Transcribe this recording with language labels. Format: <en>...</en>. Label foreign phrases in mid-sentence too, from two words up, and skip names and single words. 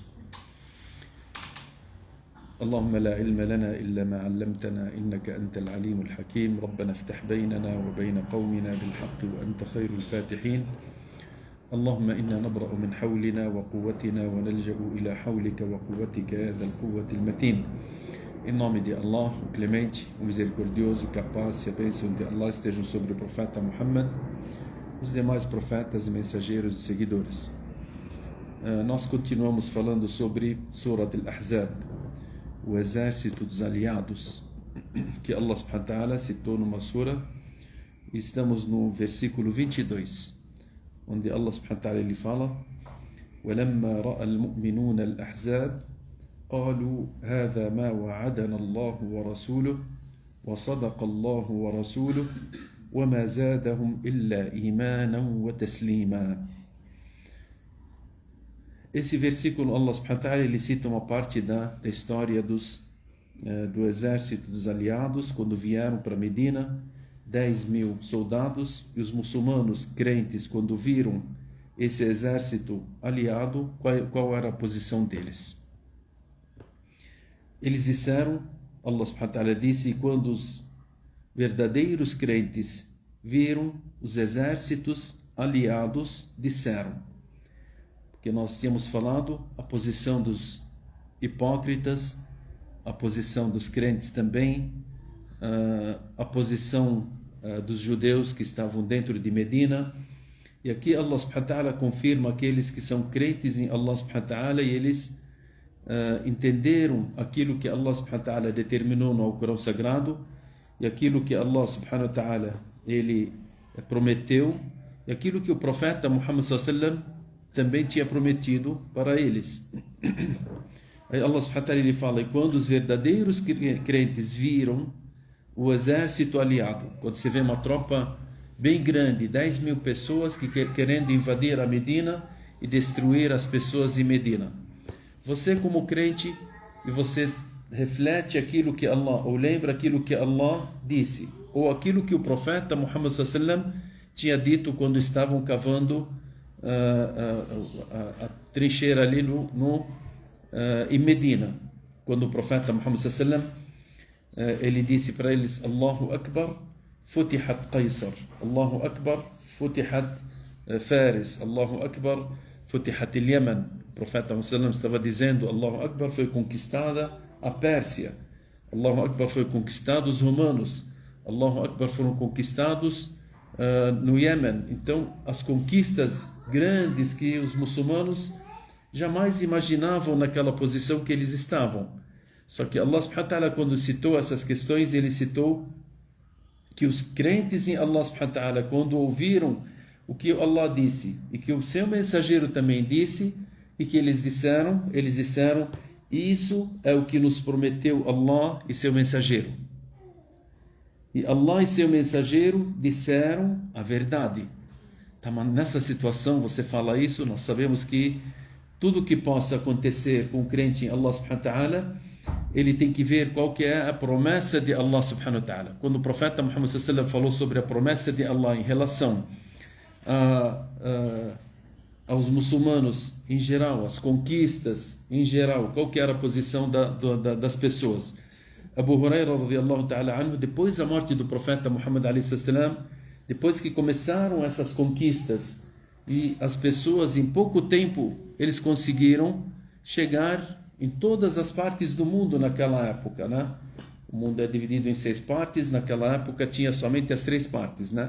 <ar>اللهم لا علم لنا إلا ما علمتنا إنك أنت العليم الحكيم. ربنا افتح بيننا وبين قومنا بالحق وأنت خير الفاتحين. اللهم إنا نبرأ من حولنا وقوتنا ونلجأ إلى حولك وقوتك يا ذا القوة المتين.</ar> <pt>Em nome de Allah, o clemente, o misericordioso, capaz, e a bênção de Allah estejam sobre o profeta Muhammad, os demais profetas, mensageiros e seguidores. Nós continuamos falando sobre Surat al-Ahzab, o exército dos aliados, que Allah</pt> <ar>سبحانه وتعالى</ar> <pt>citou numa sura, e estamos no versículo 22, onde Allah</pt> <ar>سبحانه وتعالى</ar> <pt>ele fala:</pt> <ar>وَلَمَّا رَأَى الْمُؤْمِنُونَ الْأَحْزَابَ قالوا هذا ما وعدنا الله ورسوله وصدق الله ورسوله وما زادهم إلا إيمانا وتسليما.</ar> <pt>Esse versículo,</pt> <ar>الله سبحانه وتعالى,</ar> <pt>ele cita uma parte da história do exército dos aliados, quando vieram para Medina, 10.000 soldados, e os muçulmanos crentes, quando viram esse exército aliado, qual era a posição deles? Eles disseram, Allah</pt> <ar>سبحانه وتعالى</ar> <pt>disse, quando os verdadeiros crentes viram os exércitos aliados, disseram, porque nós tínhamos falado a posição dos hipócritas, a posição dos crentes também, a posição dos judeus que estavam dentro de Medina, e aqui Allah</pt> <ar>سبحانه وتعالى</ar> <pt>confirma aqueles que são crentes em Allah</pt> <ar>سبحانه وتعالى</ar> <pt>e eles entenderam aquilo que Allah</pt> <ar>سبحانه وتعالى</ar> <pt>determinou no Alcorão Sagrado e aquilo que Allah</pt> <ar>سبحانه وتعالى</ar> <pt>ele prometeu e aquilo que o profeta Muhammad</pt> <ar>صلى الله عليه وسلم</ar> <pt>também tinha prometido para eles. Aí Allah</pt> <ar>سبحانه وتعالى</ar> <pt>ele fala: e quando os verdadeiros crentes viram o exército aliado, quando você vê uma tropa bem grande, 10.000 pessoas que querendo invadir a Medina e destruir as pessoas em Medina, você como crente, e você reflete aquilo que Allah, ou lembra aquilo que Allah disse, ou aquilo que o profeta Muhammad</pt> <ar>صلى الله عليه وسلم</ar> <pt>tinha dito quando estavam cavando a trincheira ali em Medina, quando o profeta Muhammad</pt> <ar>صلى الله عليه وسلم</ar> <pt>ele disse para eles:</pt> <ar>الله أكبر، فتحت قيصر، الله أكبر، فتحت فارس، الله أكبر, فتحت اليمن.</ar> <pt>O profeta Muhammad estava dizendo:</pt> <ar>الله أكبر,</ar> <pt>foi conquistada a Pérsia,</pt> <ar>الله أكبر,</ar> <pt>foi conquistado os romanos,</pt> <ar>الله أكبر,</ar> <pt>foram conquistados no Iêmen. Então, as conquistas grandes que os muçulmanos jamais imaginavam naquela posição que eles estavam. Só que Allah</pt> <ar>سبحانه وتعالى,</ar> <pt>quando citou essas questões, ele citou que os crentes em Allah</pt> <ar>سبحانه وتعالى,</ar> <pt>quando ouviram o que Allah disse e que o seu mensageiro também disse, e que eles disseram, isso é o que nos prometeu Allah e seu mensageiro. E Allah e seu mensageiro disseram a verdade. Tá, mas nessa situação você fala isso, nós sabemos que tudo que possa acontecer com o crente em Allah</pt> <ar>سبحانه وتعالى,</ar> <pt>ele tem que ver qual que é a promessa de Allah</pt> <ar>سبحانه وتعالى.</ar> <pt>Quando o profeta Muhammad</pt> <ar>صلى الله عليه وسلم</ar> <pt>falou sobre a promessa de Allah em relação aos muçulmanos em geral, as conquistas em geral, qual que era a posição das pessoas.</pt> <ar>أبو هريرة رضي الله تعالى عنه,</ar> <pt>depois da morte do profeta Muhammad</pt> <ar>عليه وسلم,</ar> <pt>depois que começaram essas conquistas e as pessoas em pouco tempo eles conseguiram chegar em todas as partes do mundo naquela época, né? O mundo é dividido em 6 partes, naquela época tinha somente as 3 partes, né?</pt>